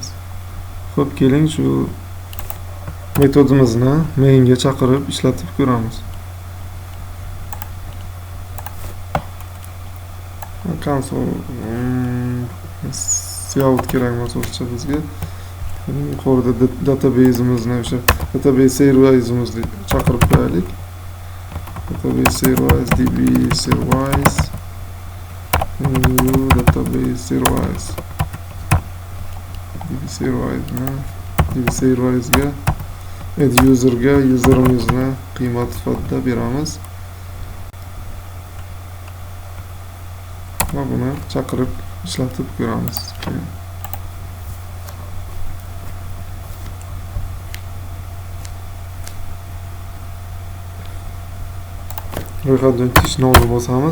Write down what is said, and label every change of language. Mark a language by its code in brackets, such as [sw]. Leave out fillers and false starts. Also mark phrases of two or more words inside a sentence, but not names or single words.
[uz] Xo'p, keling shu metodimizni mainga chaqirib ishlatib ko'ramiz. [en] Console Cout [uz] kerak emas o'zcha bizga. Yuqorida database'imizni o'sha [en] database service'imizni [uz] chaqirib qo'yaylik. [en] Database service db service new database service db service'ga add user'ga [uz] user'imizni qiymat sifatida beramiz. Va buni chaqirib ishlatib ko'ramiz. Ro'yxatdan o'tish nomini bosamiz.